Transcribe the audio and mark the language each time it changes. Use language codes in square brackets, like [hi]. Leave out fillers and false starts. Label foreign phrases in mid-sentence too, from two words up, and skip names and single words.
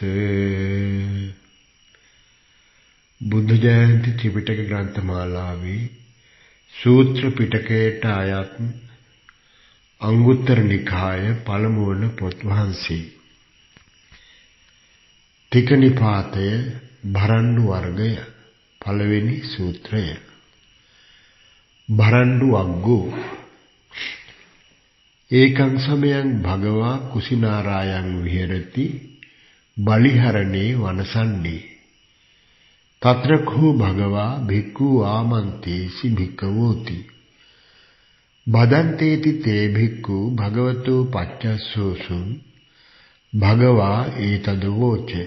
[si] බුද්ධ ජයන්ති ත්‍රිපිටක ග්‍රන්ථමාලාවේ සූත්‍ර පිටකයට අයත් අංගුත්තර නිකාය පළමු වන පොත් වහන්සේ. තික නිපාතය භරණ්ඩු වර්ගය පළවෙනි සූත්‍රය. [pi] භරණ්ඩු වග්ගෝ ඒකං සමයං භගවා කුසිනාරායන් විහෙරති බලිහරණේ වනසන්නේ තත්‍රකෝ භගවා භික්ඛු ආමන්තේසි භික්ඛවෝති බදන්තේති තේ භික්ඛු භගවතෝ පච්චස්සෝසුං භගවා ඒතද වෝච